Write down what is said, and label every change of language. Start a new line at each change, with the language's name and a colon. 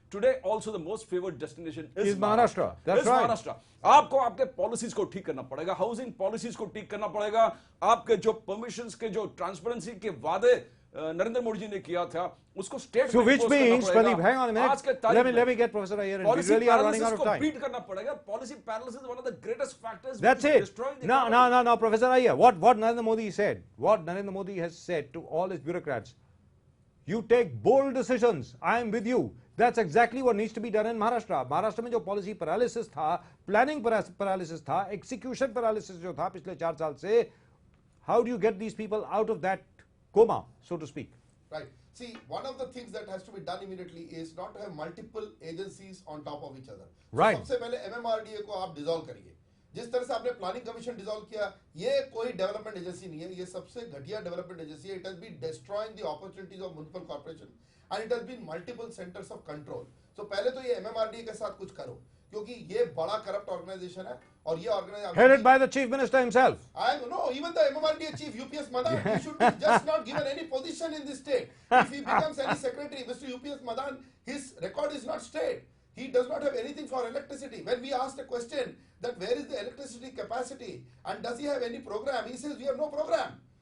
English: Today also the most favored destination is Maharashtra. That's right. Maharashtra.
Hindi: आपको आपके policies को ठीक करना पड़ेगा, housing policies को ठीक करना पड़ेगा, आपके जो permissions के जो transparency के वादे नरेंद्र मोदी जी ने किया था उसको state
English: So which means, Pradeep, hang on a minute. Let me get Professor Iyer in. We really are running out of time.
Hindi: Beat करना पड़ेगा.
English: Policy paralysis is one of the greatest factors. That's it. Destroying the Now, Professor Iyer, what Narendra Modi said, what Narendra Modi has said to all his bureaucrats, you take bold decisions. I am with you. That's exactly what needs to be done in Maharashtra.
Hindi: Maharashtra में जो policy paralysis था, planning paralysis था, execution paralysis जो था पिछले 4 साल से,
English: how do you get these people out of that coma, so to speak? Right. See, one of the things that has to be done immediately is not to have multiple agencies on top of each other. Right.
Hindi: सबसे पहले MMRDA को आप dissolve करिए. जिस तरह से आपने planning commission dissolve किया, ये कोई डेवलपमेंट एजेंसी नहीं है, ये सबसे घटिया डेवलपमेंट एजेंसी है.
English: It has been destroying the opportunities of municipal corporation and it has been multiple centres of control.
Hindi: सो पहले तो ये MMRDA के साथ कुछ करो, क्योंकि ये बड़ा करप्ट ऑर्गेनाइजेशन है और ये organisation
English: headed by the chief minister himself. I know, even the MMRDA chief UPS Madan, he should be just not given any position in this state. If he becomes any secretary, Mr. UPS Madan, his record is not straight. He does not have anything for electricity. When we asked a question that where is the electricity capacity and does he have any program, he says we have no program.